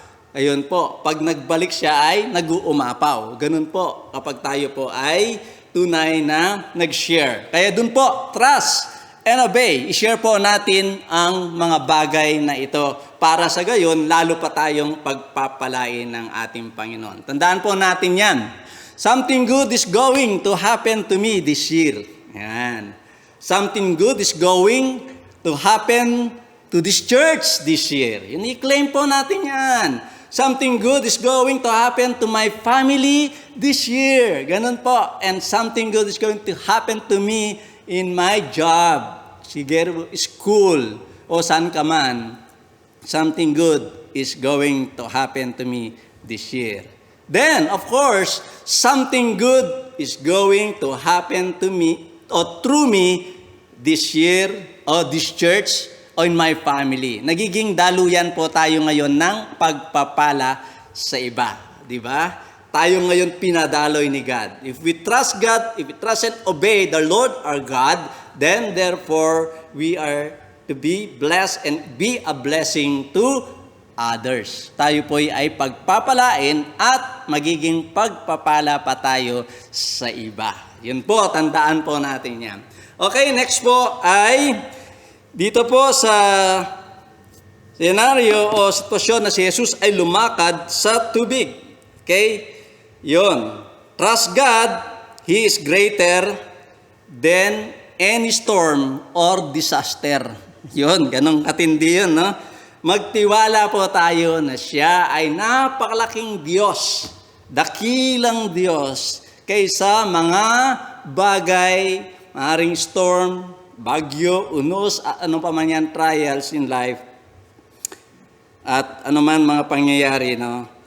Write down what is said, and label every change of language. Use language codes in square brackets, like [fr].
[tl] Ayun po, pag nagbalik siya ay nag-uumapaw. Ganun po, kapag tayo po ay tunay na nag-share. Kaya dun po, [en] trust and obey. [tl] I-share po natin ang mga bagay na ito para sa gayon, lalo pa tayong pagpapalain ng ating Panginoon. Tandaan po natin yan. [en] Something good is going to happen to me this year. Yan. Something good is going to happen to this church this year. [tl] Yun, i-claim po natin yan. [en] Something good is going to happen to my family this year. [tl] Ganun po. [en] And something good is going to happen to me in my job. [tl] Siguro, school, o saan ka man. [en] Something good is going to happen to me this year. Then, of course, something good is going to happen to me or through me this year or this church o in my family. [tl] Nagiging daluyan po tayo ngayon ng pagpapala sa iba. Di ba? Tayo ngayon pinadaloy ni God. [en] If we trust God, if we trust and obey the Lord our God, then therefore we are to be blessed and be a blessing to others. [tl] Tayo po ay pagpapalain at magiging pagpapala pa tayo sa iba. Yun po, tandaan po natin yan. Okay, next po ay dito po sa senaryo o sitwasyon na si Jesus ay lumakad sa tubig. Okay? Yun. [en] Trust God, He is greater than any storm or disaster. [tl] Yun, ganun katindi yun, no? Magtiwala po tayo na siya ay napakalaking Diyos, dakilang Diyos, kaysa mga bagay, maaaring storm, bagyo, unos, at ano pa man yan, [en] trials in life, [tl] at ano man mga pangyayari, no?